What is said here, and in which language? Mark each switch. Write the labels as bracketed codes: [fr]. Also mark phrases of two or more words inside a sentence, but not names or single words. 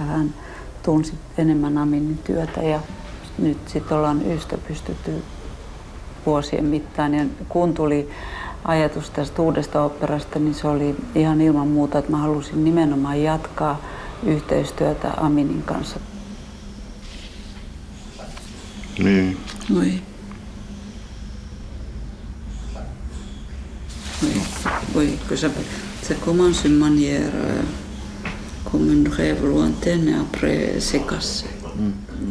[fi] Hän tunsi enemmän Aminin työtä ja nyt sitten ollaan ystävystytty vuosien mittaan. Ja kun tuli ajatus tästä uudesta oopperasta, niin se oli ihan ilman muuta, että mä halusin nimenomaan jatkaa yhteistyötä Aminin kanssa. Niin. [fr] Oui. Oui, que ça commence d'une manière comme une rêve lointaine et après c'est cassé.